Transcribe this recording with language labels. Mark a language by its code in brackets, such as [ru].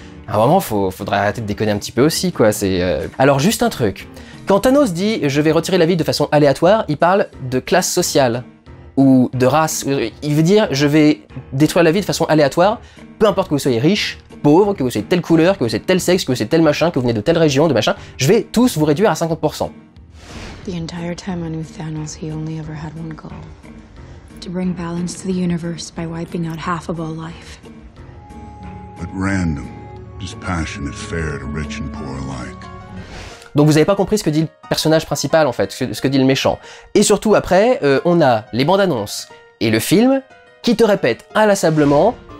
[fr] À un moment, faudrait arrêter de déconner un petit peu aussi, quoi. Alors juste un truc, quand Thanos dit « je vais retirer la vie de façon aléatoire », il parle de classe sociale, ou de race. Il veut dire « je vais détruire la vie de façon aléatoire, peu importe que vous soyez riche, pauvre, que vous soyez de telle couleur, que vous soyez de tel sexe, que vous soyez de tel machin, que vous venez de telle région, de machin, je vais tous vous réduire à 50%. » [en] The entire time I knew Thanos, he only ever had one goal. To bring balance to the universe by wiping out half of all life. But random, dispassionate, fair to rich and poor alike. [fr] Donc vous avez pas compris ce que dit le personnage principal en fait, ce que dit le méchant. Et surtout après, on a les bandes annonces et le film qui te répètent inlassablement.